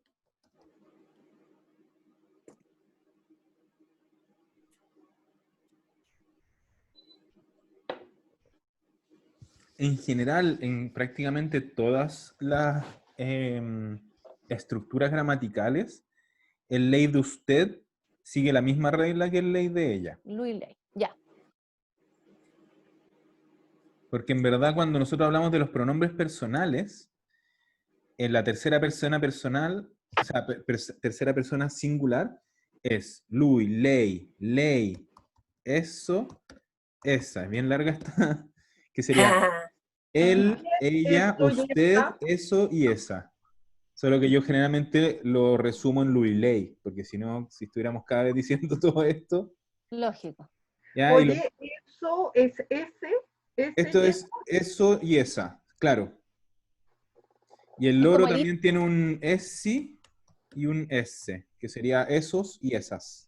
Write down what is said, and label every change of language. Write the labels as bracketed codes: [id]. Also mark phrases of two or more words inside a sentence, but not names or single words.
[es] En general, en prácticamente todas las estructuras gramaticales, el ley de usted sigue la misma regla que el ley de ella. Luis ley. Ya. Porque en verdad cuando nosotros hablamos de los pronombres personales, en la tercera persona personal, o sea, tercera persona singular, es [it] lui, lei, [es] eso, esa. Es bien larga esta, que sería él, ella, Esto ya usted, está. eso y esa. Solo que yo generalmente lo resumo en [it] lui, lei, [es] porque si no, si estuviéramos cada vez diciendo todo esto, Lógico. ya, Oye, eso es ese esto y es eso y esa, claro. Y el Es loro como el también tiene un essi y un esse, que sería esos y esas.